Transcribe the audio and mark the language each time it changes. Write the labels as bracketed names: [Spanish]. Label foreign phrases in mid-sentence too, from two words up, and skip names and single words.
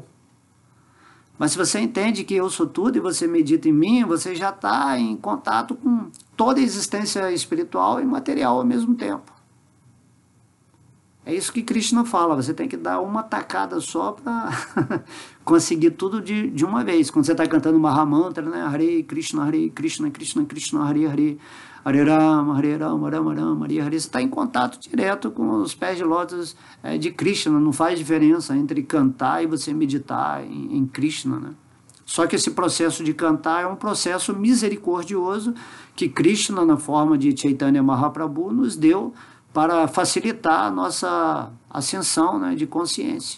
[Portuguese] Mas se você entende que eu sou tudo e você medita em mim, você já está em contato com toda a existência espiritual e material ao mesmo tempo. É isso que Krishna fala, você tem que dar uma tacada só para conseguir tudo de uma vez. Quando você está cantando Mahamantra, né? [Sanskrit] हरे कृष्ण, कृष्ण कृष्ण, हरे हरे, हरे राम, राम राम, हरे हरे. [Portuguese] Você está em contato direto com os pés de lótus de Krishna. Não faz diferença entre cantar e você meditar em Krishna, né? Só que esse processo de cantar é um processo misericordioso que Krishna, na forma de Chaitanya Mahaprabhu, nos deu para facilitar a nossa ascensão, né, de consciência.